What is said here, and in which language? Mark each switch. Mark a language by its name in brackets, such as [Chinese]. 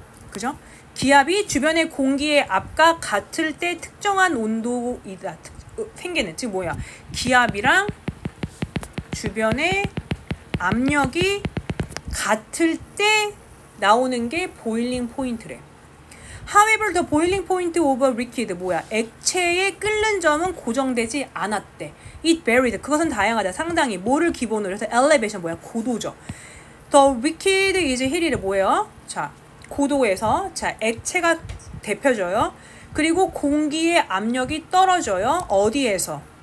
[Korean] 그죠? 기압이 주변의 공기의 압과 같을 때 특정한 온도이다. 생기는, 즉 뭐야? 기압이랑 주변의 압력이 같을 때 나오는 게 보일링 포인트래. [English] However, the boiling point of a liquid [Korean] 뭐야? 액체의 끓는 점은 고정되지 않았대. [English] It varied. [Korean] 그것은 다양하다. 상당히. 뭐를 기본으로 해서 elevation 뭐야? 고도죠. [English] The liquid is heated [Korean] 뭐예요? 자, 고도에서 자 액체가 데펴져요. 그리고 공기의 압력이 떨어져요. 어디에서?